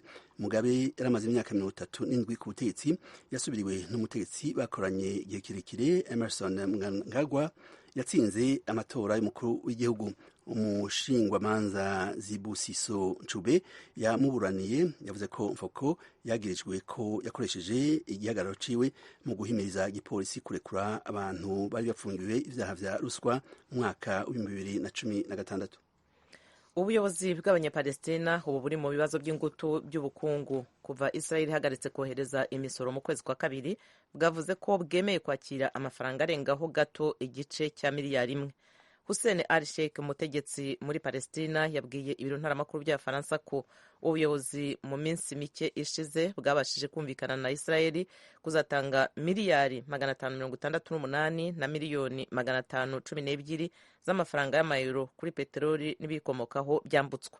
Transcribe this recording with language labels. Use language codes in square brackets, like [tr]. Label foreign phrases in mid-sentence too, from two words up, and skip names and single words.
[rn] Mugabe yaramaze imyaka 37 ku butegetsi, yasubiriwe n'umutegetsi bakoranye igihe kirekire Emerson Mnangagwa yatsinze amatora y'umukuru w'igihugu. Umushingwamanza Zibusiso Ncube yamuburaniye yavuze ko Mfoko yagirijwe ko yakoresheje igihagararo ciwe mu guhimiriza igipolisi kurekura abantu bari bafungiwe ivyaha vya ruswa mu mwaka wa 2016. [rw] Ubuyobozi bw'abanyapalestina ubu buri mu bibazo by'ingutu by'ubukungu kuva Israel ihagaritse kohereza imisoro mu kwezi kwa kabiri, bwavuze ko bwemeye kwakira amafaranga arengaho gato igice cya miliyari imwe. Hussein al-Sheikh, umutegetsi muri Palestina, yabwiye ibiro ntaramakuru by'Abafaransa ko ubuyobozi mu minsi mike ishize bwabashije kumvikana na Israeli kuzatanga miliyari 568 na miliyoni 512 z'amafaranga y'amayero kuri peteroli n'ibikomokaho byambutswa.